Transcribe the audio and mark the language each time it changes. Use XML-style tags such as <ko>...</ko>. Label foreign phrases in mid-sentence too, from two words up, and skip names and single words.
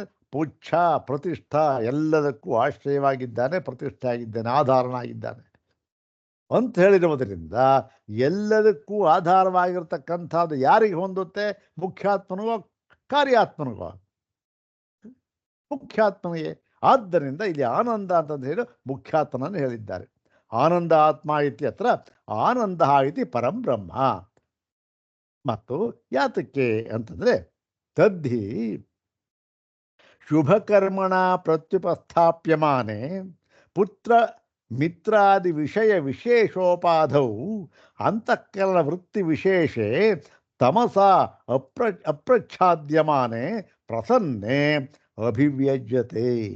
<sa>ಪುಚ್ಛ ಪ್ರತಿಷ್ಠಾ,</sa> <kn>ಎಲ್ಲದಕ್ಕೂ ಆಶ್ರಯವಾಗಿದ್ದಾನೆ, ಪ್ರತಿಷ್ಠೆ ಆಗಿದ್ದಾನೆ, ಆಧಾರನಾಗಿದ್ದಾನೆ ಅಂತ ಹೇಳಿರುವುದರಿಂದ ಎಲ್ಲದಕ್ಕೂ ಆಧಾರವಾಗಿರ್ತಕ್ಕಂಥದ್ದು ಯಾರಿಗೆ ಹೊಂದುತ್ತೆ? ಮುಖ್ಯಾತ್ಮನಿಗೋ ಕಾರ್ಯಾತ್ಮನಿಗೋ? ಮುಖ್ಯಾತ್ಮನಿಗೆ. ಆದ್ದರಿಂದ ಇಲ್ಲಿ ಆನಂದ ಅಂತಂದು ಹೇಳಿ ಮುಖ್ಯಾತ್ಮನನ್ನು ಹೇಳಿದ್ದಾರೆ.</kn> <sa>ಆನಂದ ಆತ್ಮ ಇತ್ಯತ್ರ ಆನಂದ ಇತಿ ಪರಂ ಬ್ರಹ್ಮ.</sa> <kn>ಮತ್ತು ಯಾತಕ್ಕೆ ಅಂತಂದರೆ</kn> <sa>ತದ್ಧಿ ಶುಭಕರ್ಮಣ ಪ್ರತ್ಯುಪಸ್ಥಾಪ್ಯಮಾನೆ ಪುತ್ರ ಮಿತ್ರಾದಿ ವಿಷಯ ವಿಶೇಷೋಪಾಧೌ ಅಂತಃಕರಣ ವೃತ್ತಿ ವಿಶೇಷೆ ತಮಸ ಅಪ್ರಚ್ಛಾದ್ಯಮಾನೆ ಪ್ರಸನ್ನೆ ಅಭಿವ್ಯಜ್ಯತೆ.</sa>